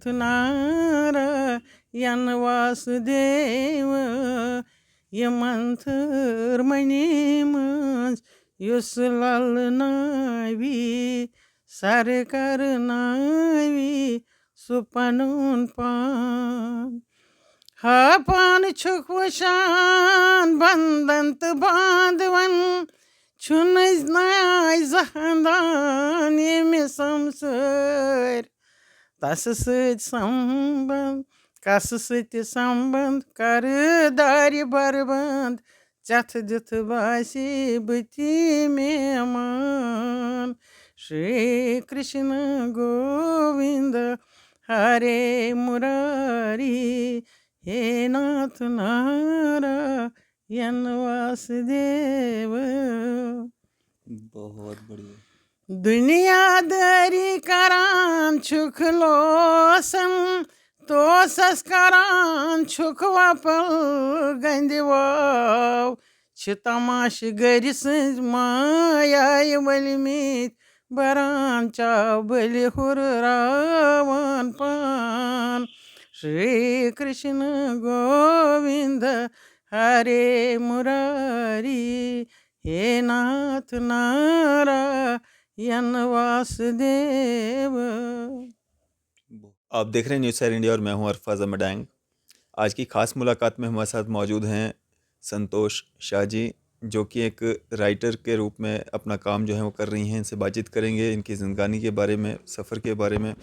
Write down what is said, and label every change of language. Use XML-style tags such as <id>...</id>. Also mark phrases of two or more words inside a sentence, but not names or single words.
<ks>नारायण वासुदेव ये मंथर मणि मंज युस ललनावी सरकार नावी सुपनुन पान हा पान छुक वशान बंदंत बांधवन छुनज नाय जहांदान ये समसर तस सत संबंध कस सत संबंध कर दारि बरबंद चथ दिथ बासी बती मेहमान</ks> <sa>श्री कृष्ण गोविंद हरे मुरारी हे नाथ नारायण वासुदेव।</sa> <hi>बहुत बढ़िया।</hi> <ks>दुनियादारी करान छुक लोसन तो करान छुक वपल गंदवाव छ तमाश गर सज मायाय वलमित बरान चाव बलि हुर्रावन पान</ks> <sa>श्री कृष्ण गोविंद हरे मुरारी हे नाथ नारायण वासुदेव।</sa> <hi>आप देख रहे हैं न्यूज़ सैर इंडिया और मैं हूं अरफाज अमडैंग। आज की खास मुलाकात में हमारे साथ मौजूद हैं संतोष शाह जी, जो कि एक राइटर के रूप में अपना काम जो है वो कर रही हैं। इनसे बातचीत करेंगे इनकी ज़िंदगानी के बारे में, सफ़र के बारे में।</hi>